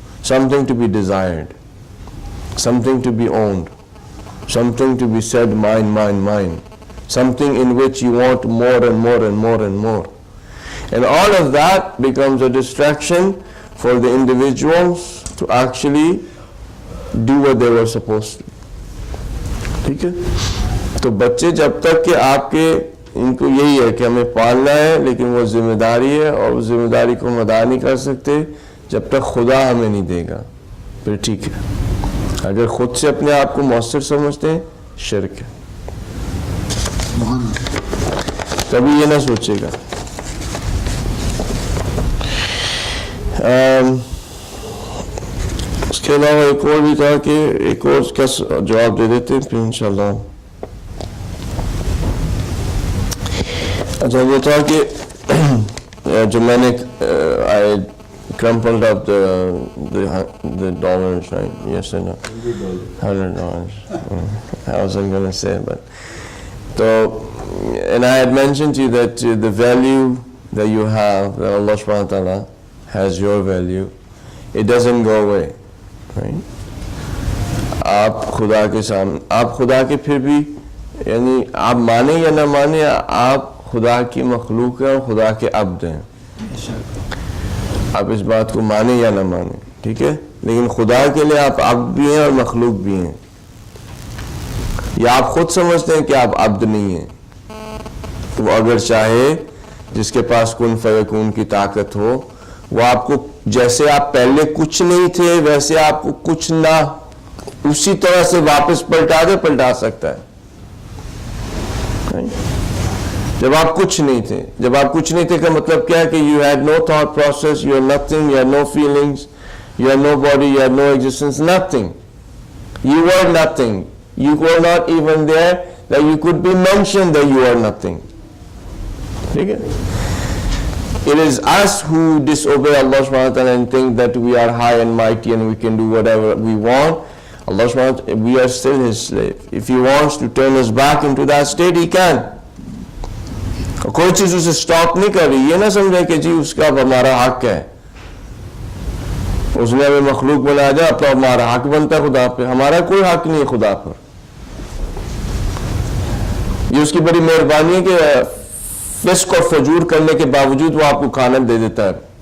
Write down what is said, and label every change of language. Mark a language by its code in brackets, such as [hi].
[en] Something to be desired, something to be owned, something to be said, mine, mine, mine, something in which you want more and more and more and more. And all of that becomes a distraction for the individuals to actually do what they were supposed to. [ur] ٹھیک ہے؟ تو بچے جب تک کہ آپ کے ان کو یہی ہے کہ ہمیں پالنا ہے، لیکن وہ ذمہ داری ہے اور اس ذمہ داری کو ہم ادا نہیں کر سکتے جب تک خدا ہمیں نہیں دے گا، پھر ٹھیک ہے. اگر خود سے اپنے آپ کو مؤثر سمجھتے ہیں، شرک ہے. کبھی یہ نہ سوچے گا. اس کے علاوہ ایک اور بھی تھا کہ ایک اور کا جواب دے دیتے ہیں پھر انشاءاللہ. اچھا وہ تھا کہ جو میں نے [en] I crumpled up the dollars, right? Yes or no? $100. I wasn't going to say it, but so, and I had mentioned to you that the value that you have, that Allah subhanahu wa ta'ala has your value, it doesn't go away, right? [ur] آپ خدا کے سامنے، آپ خدا کے پھر بھی، یعنی آپ مانیں یا نہ مانیں، آپ خدا کی مخلوق ہیں اور خدا کے عبد ہیں. آپ اس بات کو مانیں یا نہ مانیں، ٹھیک ہے؟ لیکن خدا کے لیے آپ عبد بھی ہیں اور مخلوق بھی ہیں. یا آپ خود سمجھتے ہیں کہ آپ عبد نہیں ہیں، وہ اگر چاہے، جس کے پاس کن فیکون کی طاقت ہو، وہ آپ کو جیسے آپ پہلے کچھ نہیں تھے ویسے آپ کو کچھ نہ اسی طرح سے واپس پلٹا سکتا ہے. جب آپ کچھ نہیں تھے، جب آپ کچھ نہیں تھے کا مطلب کیا ہے کہ [en] you had no thought process, you had nothing, you had no feelings, you had no body, you had no existence, nothing. You were nothing. You were not even there that you could be mentioned that you are nothing. [ur] ٹھیک ہے؟ [en] It is us who disobey Allah subhanahu wa ta'ala and think that we are high and mighty and we can do whatever we want. Allah subhanahu wa ta'ala, we are still His slave. If He wants to turn us back into that state, He can. [ur] کوئی چیز اسے stop نہیں کر رہی. یہ نہ سمجھے کہ جی اس کا ہمارا حق ہے، اس نے ہمیں مخلوق بنا دیا تو ہمارا حق بنتا ہے خدا پہ. ہمارا کوئی حق نہیں ہے خدا پر. یہ اس کی بڑی مہربانی ہے کہ فسق اور فجور کرنے کے باوجود وہ آپ کو کھانا دے دیتا ہے.